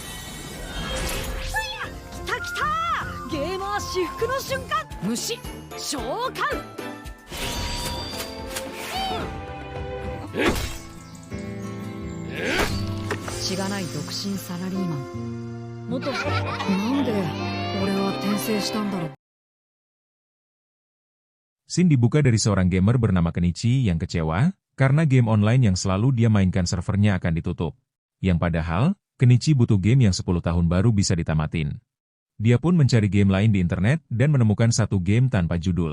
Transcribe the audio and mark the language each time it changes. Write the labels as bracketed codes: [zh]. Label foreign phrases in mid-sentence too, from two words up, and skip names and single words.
[ja] 来た来た、ゲーマー至福の瞬間。虫召喚。しがない独身サラリーマン。なんで俺は転生したんだろう。 [id] Scene dibuka dari seorang gamer bernama Kenichi yang kecewa karena game online yang selalu dia mainkan servernya akan ditutup. Yang padahal, Kenichi butuh game yang 10 tahun baru bisa ditamatin. Dia pun mencari game lain di internet dan menemukan satu game tanpa judul.